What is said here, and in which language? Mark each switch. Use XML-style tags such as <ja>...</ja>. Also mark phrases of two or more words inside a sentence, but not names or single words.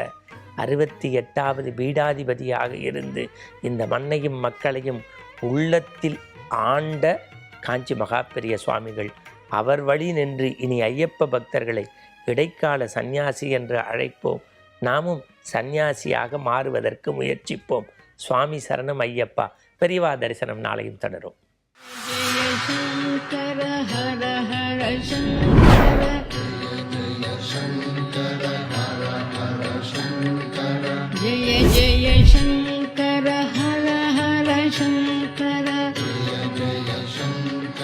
<ta>68வது பீடாதிபதியாக இருந்து இந்த மண்ணையும் மக்களையும் உள்ளத்தில் ஆண்ட காஞ்சி மகாபெரிய சுவாமிகள். அவர் வழி நின்று இனி ஐயப்ப பக்தர்களை இடைக்கால சந்நியாசி என்று அழைப்போம். நாமும் சந்நியாசியாக மாறுவதற்கு முயற்சிப்போம். சுவாமி சரணம் ஐயப்பா. பெரியவா தரிசனம் நாளையும் தொடரும்.</ta> <hi>जय जय शंकर हर हर शंकर, जय जय शंकर.</hi>